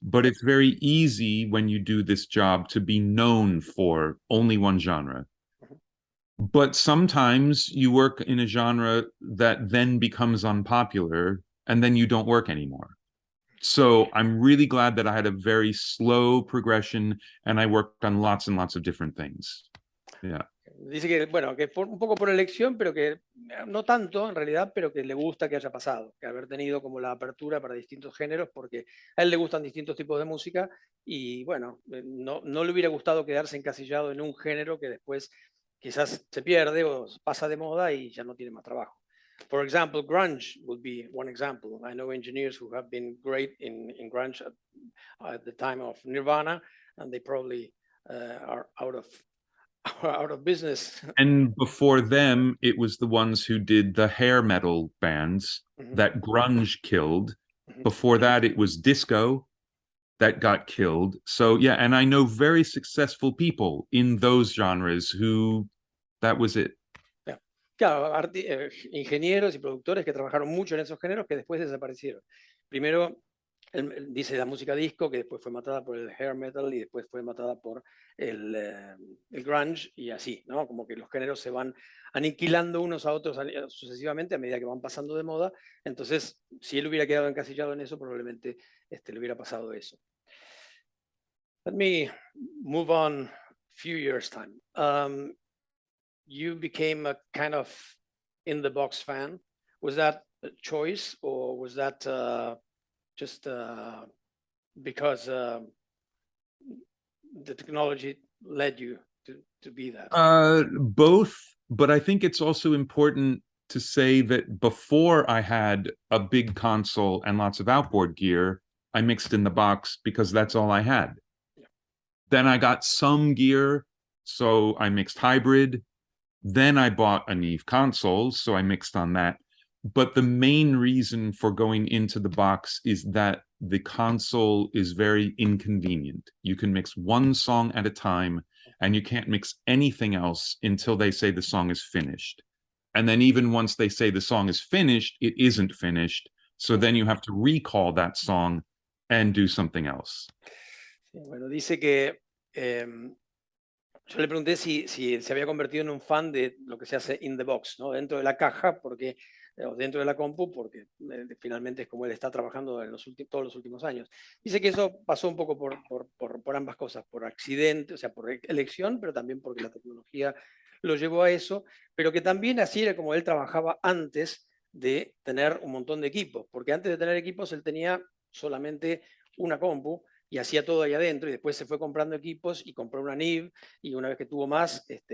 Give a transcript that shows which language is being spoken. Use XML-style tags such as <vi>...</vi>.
<en>But it's very easy when you do this job to be known for only one genre. Mhm. But sometimes you work in a genre that then becomes unpopular and then you don't work anymore. So I'm really glad that I had a very slow progression and I worked on lots and lots of different things. Yeah.</en> <es>Dice que, bueno, que un poco por elección, pero que no tanto en realidad, pero que le gusta que haya pasado, que haber tenido como la apertura para distintos géneros, porque a él le gustan distintos tipos de música y bueno, no le hubiera gustado quedarse encasillado en un género que después quizás se pierde o pasa de moda y ya no tiene más trabajo.</es> <en>For example, grunge would be one example. I know engineers who have been great in grunge at the time of Nirvana, and they probably are out of business. And before them, it was the ones who did the hair metal bands Mhm. that grunge killed. Mhm. Before that, it was disco that got killed. So, yeah, and I know very successful people in those genres who that was it. Yeah.</en> <es>Claro, ingenieros y productores que trabajaron mucho en esos géneros que después desaparecieron. Primero, dice la música disco, que después fue matada por el hair metal y después fue matada por el grunge y así, ¿no? Como que los géneros se van aniquilando unos a otros sucesivamente a medida que van pasando de moda. Entonces, si él hubiera quedado encasillado en eso, probablemente le hubiera pasado eso.</es> <en>Let me move on a few years time. You became a kind of in the box fan. Was that a choice or was that just because the technology led you to be that? Both, but I think it's also important to say that before I had a big console and lots of outboard gear, I mixed in the box because that's all I had. Yeah. Then I got some gear, so I mixed hybrid. Then I bought a Neve console, so I mixed on that. But the main reason for going into the box is that the console is very inconvenient. You can mix one song at a time, and you can't mix anything else until they say the song is finished. And then even once they say the song is finished, it isn't finished. So then you have to recall that song and do something else.</en> <es>Bueno, dice que yo le pregunté si se había convertido en un fan de lo que se hace</es> <en>in the box,</en> <es>¿no? Dentro de la caja, porque, o dentro de la compu, porque finalmente es como él está trabajando en todos los últimos años. Dice que eso pasó un poco por ambas cosas, por accidente, o sea, por elección, pero también porque la tecnología lo llevó a eso, pero que también así era como él trabajaba antes de tener un montón de equipos, porque antes de tener equipos él tenía solamente una compu y hacía todo ahí adentro, y después se fue comprando equipos y compró una NIV, y una vez que tuvo más,</es>